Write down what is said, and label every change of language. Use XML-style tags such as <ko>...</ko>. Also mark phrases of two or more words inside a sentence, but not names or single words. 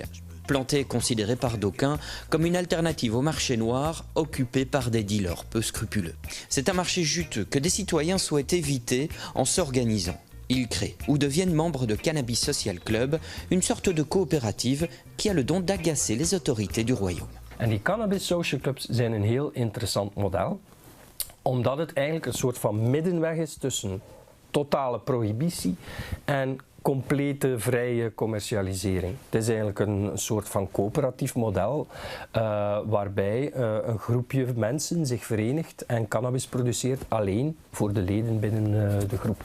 <fr>Planté est considéré par d'aucuns comme une alternative au marché noir occupé par des dealers peu scrupuleux. C'est un marché juteux que des citoyens souhaitent éviter en s'organisant. Ils créent ou deviennent membres de Cannabis Social Club, une sorte de coöperative qui a le don d'agacer les autorités du royaume.</fr> <nl>En die Cannabis Social Clubs zijn een heel interessant model, omdat het eigenlijk een soort van middenweg is tussen totale prohibitie en complete vrije commercialisering. Het is eigenlijk een soort van coöperatief model waarbij een groepje mensen zich verenigt en cannabis produceert alleen voor de leden binnen de groep.</nl>